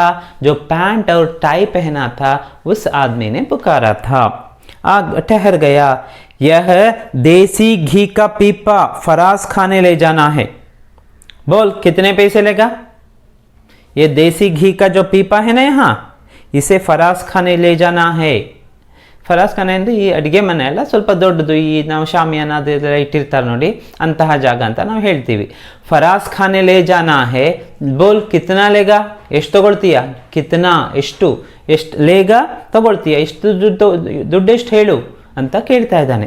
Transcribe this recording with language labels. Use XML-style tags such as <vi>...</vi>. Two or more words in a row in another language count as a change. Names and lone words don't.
<hi>जो पैंट और टाई पहना था उस आदमी ने पुकारा था। ठहर गया। यह देसी घी का पीपा फराज खाने ले जाना है। बोल कितने पैसे लेगा? ये देसी घी का जो पीपा है ना, यहाँ इसे फराज खाने ले जाना है।</hi> <kn>ಫರಾಸ್ ಖಾನೆ ಅಂದರೆ ಈ ಅಡುಗೆ ಮನೆ ಎಲ್ಲ ಸ್ವಲ್ಪ ದೊಡ್ಡದು, ಈ ನಾವು ಶಾಮಿಯಾನ ಅದೆಲ್ಲ ಇಟ್ಟಿರ್ತಾರೆ ನೋಡಿ, ಅಂತಹ ಜಾಗ ಅಂತ ನಾವು ಹೇಳ್ತೀವಿ।</kn> <hi>फरास खाने ले जाना है। बोल कितना लेगा?</hi> <kn>ಎಷ್ಟು ತಗೊಳ್ತೀಯಾ? ಕಿತ್ನಾ ಎಷ್ಟು, ಎಷ್ಟು ಲೇಗಾ ತಗೊಳ್ತೀಯಾ, ಎಷ್ಟು ದುಡ್ಡು ಎಷ್ಟು ಹೇಳು ಅಂತ ಕೇಳ್ತಾ ಇದ್ದಾನೆ।</kn>